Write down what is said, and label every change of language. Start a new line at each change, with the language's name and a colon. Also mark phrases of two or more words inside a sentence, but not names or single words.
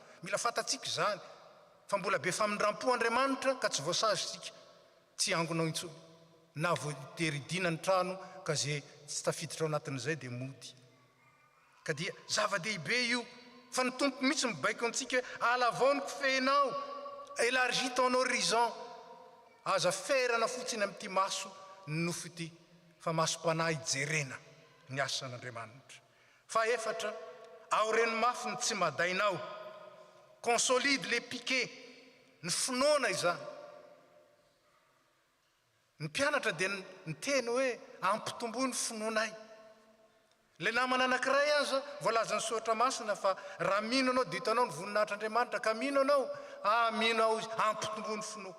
Malagasy: Mila fatatsika zany fa mbola be famindram-po Andriamanitra ka tsy voasazy sika tsy angonao intsony, na voateridina ny trano ka zay tsy tafiditra ao anatin'izay dia mody. Ka dia zava-dehibe io fa ny tompo mihitsy mibaiko antsika alavao ny kofehinao,
French: élargis ton horizon.
Malagasy: Aza ferana fotsiny amin'ity maso ny nofo ity fa masom-panahy jerena ny asan'Andriamanitra. Faefatra, aoreny mafy ny tsy madainao,
French: consolide les piquets,
Malagasy: ny finoana izany. Ny mpianatra dia niteny hoe ampitomboy ny finoanay. Le namana anankiray aza voalaza ny soatra masina fa raha mino anao dia hitanao ny voninahitr'Andriamanitra ka mino anao, mino ao izy ampitomboy ny finoako.